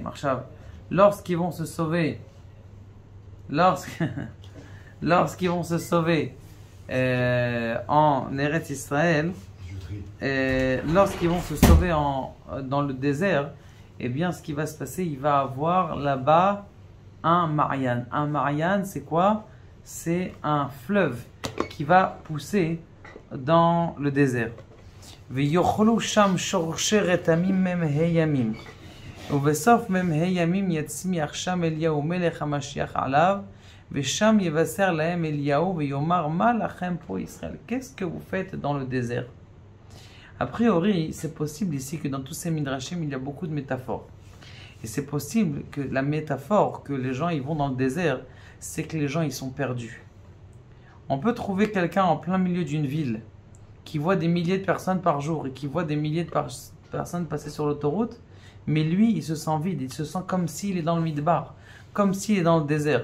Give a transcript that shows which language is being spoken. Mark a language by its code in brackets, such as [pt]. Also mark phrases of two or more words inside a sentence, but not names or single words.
[fr] Lorsqu'ils vont se sauver, lorsqu'ils vont se sauver en Eretz Israël, lorsqu'ils vont se sauver dans le désert, eh bien ce qui va se passer, il va avoir là-bas un Marian. Un Marian, c'est quoi? C'est un fleuve qui va pousser dans le désert. [he] ויאכלו שם שורשי רתמים מ"ה ימים. ובסוף מ"ה ימים יצמיח שם אליהו מלך המשיח עליו, ושם יבשר להם אליהו ויאמר מה לכם פה ישראל? [fr] Qu'est-ce que vous faites dans le désert? A priori, c'est possible ici que dans tous ces midrashim, il y a beaucoup de métaphores. Et c'est possible que la métaphore que les gens ils vont dans le désert, c'est que les gens ils sont perdus. On peut trouver quelqu'un en plein milieu d'une ville qui voit des milliers de personnes par jour et qui voit des milliers de personnes passer sur l'autoroute, mais lui, il se sent vide, il se sent comme s'il est dans le midbar, comme s'il est dans le désert.